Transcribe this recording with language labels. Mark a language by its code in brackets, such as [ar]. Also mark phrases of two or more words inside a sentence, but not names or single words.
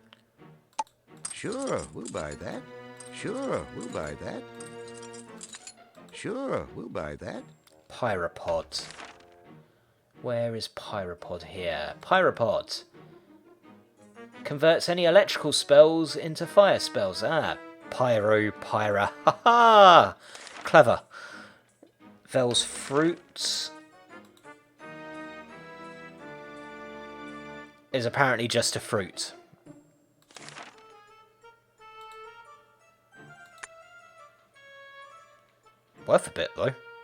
[en] Sure, we'll buy that. Sure, we'll buy that. Sure, we'll buy that. Pyropod. Where is Pyropod here? Pyropod. Converts any electrical spells into fire spells. Ah, Pyra. Ha ha! Clever. Vel's fruit is apparently just a fruit. Worth a bit, though.